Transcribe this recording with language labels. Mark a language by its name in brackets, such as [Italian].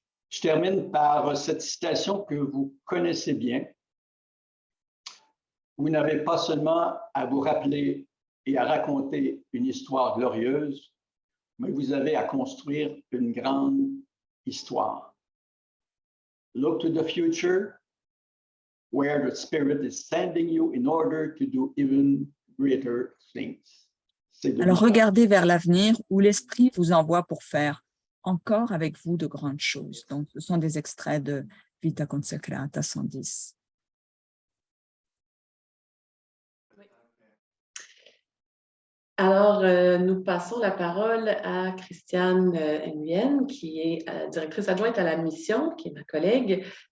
[French] Je termine par cette citation que vous connaissez bien. vous n'avez pas seulement à vous rappeler et à raconter une histoire glorieuse, mais vous avez à construire une grande histoire. [English] Look to the future, where the Spirit is sending you in order to do even greater things. [French] Alors, regardez vers l'avenir où l'Esprit vous envoie pour faire encore avec vous de grandes choses. Donc, ce sont des extraits de Vita Consecrata 110. Alors, nous passons la parole à Christiane Nguyen, qui est directrice adjointe à la mission, qui est ma collègue.